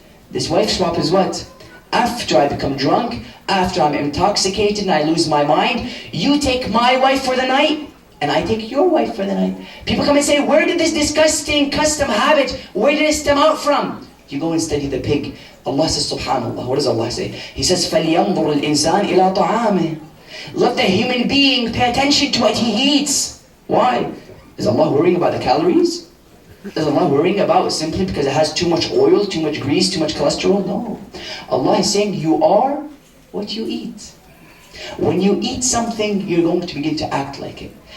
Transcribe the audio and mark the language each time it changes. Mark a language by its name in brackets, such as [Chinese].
[English] This wife swap is what? After I become drunk, after I'm intoxicated and I lose my mind, you take my wife for the night, and I take your wife for the night. People come and say, where did this disgusting custom habit, where did it stem out from? You go and study the pig. Allah says, subhanallah, what does Allah say? He says, [Arabic] فَلْيَنْظُرُ الْإِنسَانِ إِلَىٰ طَعَامِهِ. [English] Let the human being pay attention to what he eats. Why? Is Allah worrying about the calories? Is Allah worrying about simply because it has too much oil, too much grease, too much cholesterol? No. Allah is saying, you are what you eat. When you eat something, you're going to begin to act like it.